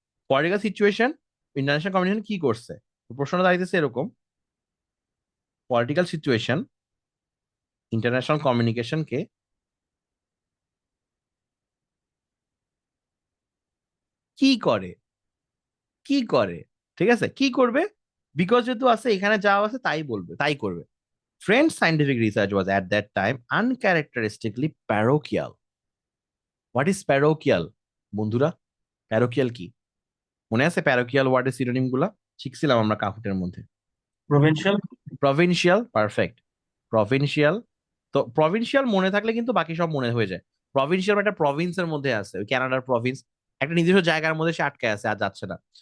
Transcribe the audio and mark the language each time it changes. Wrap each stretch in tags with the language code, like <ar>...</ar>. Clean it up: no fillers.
<bn>Political situation international communication কি করছে? প্রশ্নটা দাঁড়িয়েছে এরকম, পলিটিক্যাল সিচুয়েশন ইন্টারন্যাশনাল কমিউনিকেশনকে কি করে, কি করে, ঠিক আছে, কি করবে? বিকজ যেহেতু আছে, এখানে যা আছে তাই বলবে, তাই করবে।</bn> <en>French scientific research was at that time uncharacteristically parochial. What is parochial,</en> <bn>বন্ধুরা? parochial কি মনে আছে? parochial ওয়ার্ডের সিনোনিম গুলা শিখছিলাম আমরা কাহুটের মধ্যে।</bn> <en>Provincial. Provincial, perfect.</en> <bn>প্রভিনশিয়াল, তো প্রভিনশিয়াল মনে থাকলে কিন্তু বাকি সব মনে হয়ে যায়। প্রভিনশিয়াল একটা প্রভিন্সের মধ্যে আছে, ওই কানাডার প্রভিন্স, একটা নির্দিষ্ট জায়গার মধ্যে সে আটকে আছে, আর যাচ্ছে না।</bn>